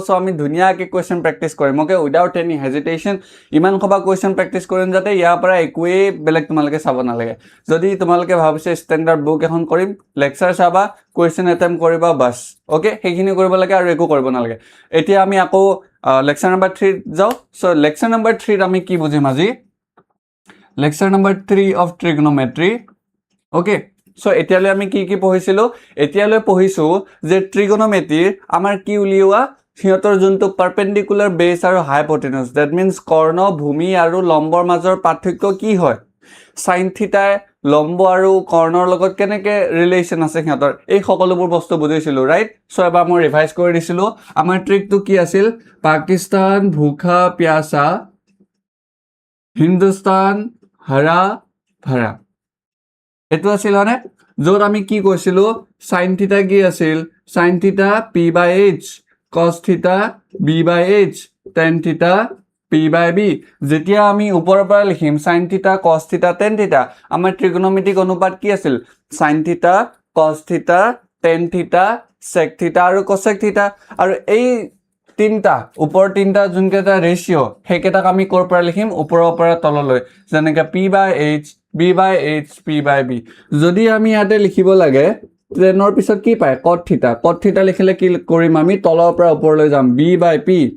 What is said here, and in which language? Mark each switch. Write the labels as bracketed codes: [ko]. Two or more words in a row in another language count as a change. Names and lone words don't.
[as] সো আমি ধুনিয়াকে [en] question practice [as] কৰিম ওকে [en] without any hesitation [as] ইমান খবা [en] question practice [as] কৰিম যাতে ইয়াৰ পৰা একোৱে বেলেগ তোমালোকে চাব নালাগে যদি তোমালোকে ভাবিছে [en] standard book [as] এখন কৰিম লেকচাৰ চাবা [en] question attempt [as] কৰিবা বাস ওকে সেইখিনি কৰিব লাগে আৰু একো কৰিব নালাগে এতিয়া আমি আকৌ [en] lecture number [as] 3 যাও সো [en] lecture number [as] 3 আমি কি বুজিম আজি [en] lecture number 3 of trigonometry okay so [as] এতিয়ালৈ আমি কি পঢ়িছিলো এতিয়ালৈ পঢ়িছো যে trigonometry আমাৰ কি উলিওৱা সিহঁতৰ যোনটো [en] perpendicular base [as] আৰু [en] hypotenuse that means [as] কৰ্ণ ভূমি আৰু লম্বৰ মাজৰ পাৰ্থক্য কি হয় [en] sin theta [as] লম্ব আৰু কৰ্ণৰ লগত কেনেকৈ ৰিলেচন আছে সিহঁতৰ এই সকলোবোৰ বস্তু বুজিছিলো [en] right so [as] এবাৰ মই ৰিভাইজ কৰি দিছিলো আমাৰ ট্ৰিকটো কি আছিল [hi] पाकिस्तान भूखा प्यासा हिन्दुस्तान हरा भरा [as] एतो আছিল মানে যত আমি কি কৈছিলো [en] sin theta [as] কি আছিল [en] sin theta p/h cos theta b/h tan theta [as] p/b যেতিয়া আমি ওপৰৰ পৰা লিখিম [en] sin theta cos theta tan theta [as] আমাৰ ত্ৰিকোণমিতিক অনুপাত কি আছিল [en] sin theta cos theta tan theta sec theta [as] আৰু [en] cosec theta [as] আৰু এই তিনটা উপৰ তিনটা যোনকেটা ৰেশিও হেকেটাক আমি কৰ পৰা লিখিম ওপৰৰ পৰা তললৈ যেনেকৈ p/h b/h p/b যদি আমি ইয়াতে লিখিব লাগে তেনৰ পিছত কি পায় [en] cot theta [as] লিখিলে কি কৰিম আমি তলৰ পৰা ওপৰলৈ যাম b/p